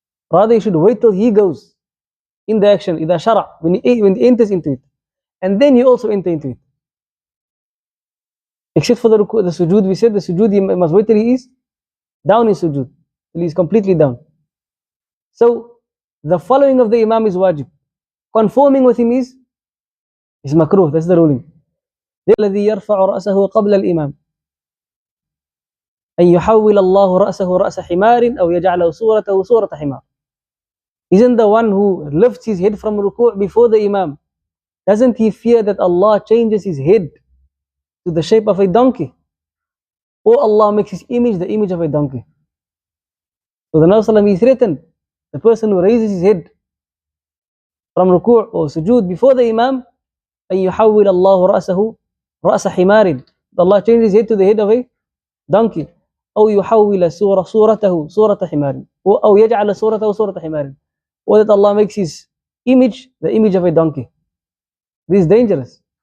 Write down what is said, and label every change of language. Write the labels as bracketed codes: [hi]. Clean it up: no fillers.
[en] Rather, you should wait till he goes in the action, [ar] إِذَا شَرَعْ, [en] when he enters into it, and then you also enter into it. Except for the ruku', the sujood, we said the sujood, he must wait till he is down in sujood, till he is completely down. So the following of the Imam is wajib. Conforming with him is makruh. That's the ruling. [ar] الذي يرفع رأسه قبل الإمام أن يحول الله رأسه رأس حمار أو يجعله صورته صورة حمار. [en] Isn't the one who lifts his head from ruku' before the Imam, doesn't he fear that Allah changes his head to the shape of a donkey, or Allah makes his image the image of a donkey? So the Nabi, he threatened the person who raises his head from ruku' or sujood before the Imam, [ar] أن يحول الله رأسه رأس حمار, [en] Allah changes his head to the head of a donkey, [ar] أو يحول صورته صورة حمار, أو يجعل صورته صورة حمار, [en] or that Allah makes his image the image of a donkey. This is dangerous.